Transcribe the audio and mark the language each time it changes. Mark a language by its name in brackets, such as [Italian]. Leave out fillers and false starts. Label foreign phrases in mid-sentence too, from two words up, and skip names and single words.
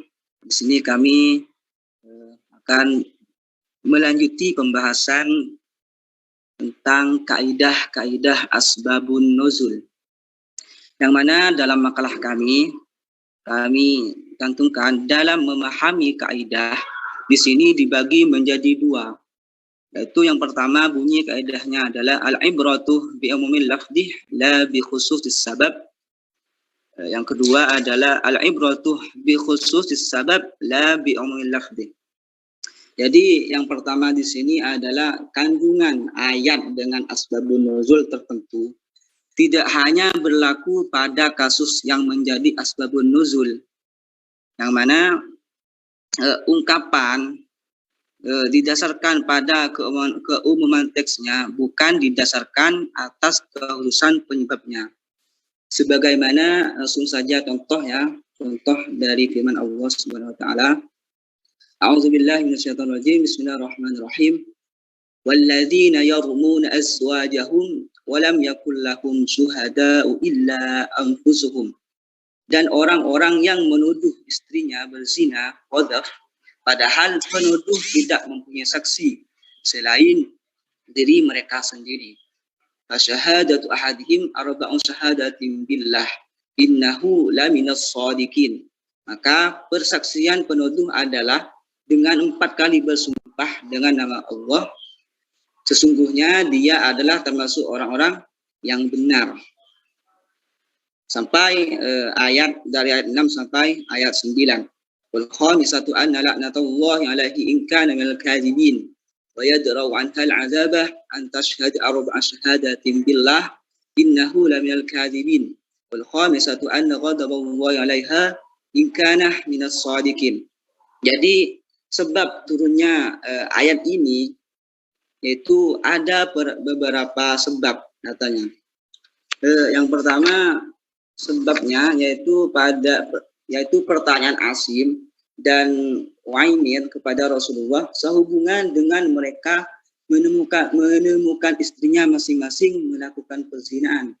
[Indonesian] Di sini kami akan melanjuti pembahasan tentang kaidah-kaidah [Arabic] أسباب النزول. [Indonesian] Yang mana dalam makalah kami cantumkan dalam memahami kaidah di sini dibagi menjadi dua. Yaitu yang pertama bunyi kaidahnya adalah [Arabic] العبرة بعموم اللفظ لا بخصوص السبب. [Indonesian] Yang kedua adalah [Arabic] العبرة بخصوص السبب لا بعموم اللفظ. [Indonesian] Jadi yang pertama di sini adalah kandungan ayat dengan [Arabic] أسباب النزول [Indonesian] tertentu tidak hanya berlaku pada kasus yang menjadi [Arabic] أسباب النزول. [Indonesian] Yang mana ungkapan didasarkan pada keumuman teksnya, bukan didasarkan atas kekhususan penyebabnya. Sebagaimana langsung saja contoh dari firman Allah [Arabic] سبحانه وتعالى. أعوذ بالله من الشيطان الرجيم. بسم الله الرحمن الرحيم. والذين يرمون أزواجهم ولم يكن لهم شهداء إلا أنفسهم. [Indonesian] Dan orang-orang yang menuduh istrinya berzina, qadzaf, padahal penuduh tidak mempunyai saksi selain diri mereka sendiri. [Arabic] فشهادة أحدهم أربع شهادات بالله إنه لمن الصادقين. [Indonesian] Maka persaksian penuduh adalah dengan 4 kali bersumpah dengan nama Allah, sesungguhnya dia adalah termasuk orang-orang yang benar. Sampai dari ayat 6 sampai ayat 9. [Arabic] والخامسة أن لعنة الله عليه إن كان من الكاذبين ويدرأ عنها العذاب أن تشهد أربع شهادات بالله إنه لمن الكاذبين. والخامسة أن غضب الله عليها إن كان من الصادقين. [Indonesian] Jadi sebab turunnya ayat ini yaitu ada beberapa sebab katanya. Yang pertama sebabnya yaitu pertanyaan Asim dan Waimir kepada Rasulullah sehubungan dengan mereka menemukan istrinya masing-masing melakukan perzinaan.